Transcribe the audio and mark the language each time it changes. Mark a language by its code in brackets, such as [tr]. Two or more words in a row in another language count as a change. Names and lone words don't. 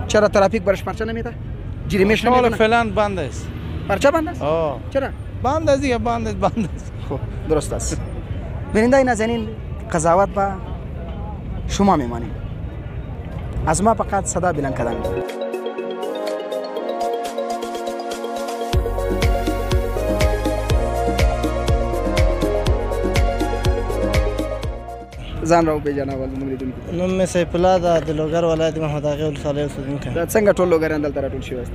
[fa] چرا ترافیک برش پرچه نمیده؟ جریمهش نمیدونه؟ حالا فعلا بند است. پرچه بند است؟ چرا؟ بند است دیگه، بند است. خب درست است. بیننده نازنین، قضاوت با شما میمانیم. از ما فقط صدا بلند کردن. [ps] ځان راو پیژنه اول موږ لیدونکو. نوم مې سیف الله ده، د لوګر ولایت محمد اغې ولسوالۍ اوسېدونکی. دا څنګه ټول لوګریان دلته راټول شوي یاست؟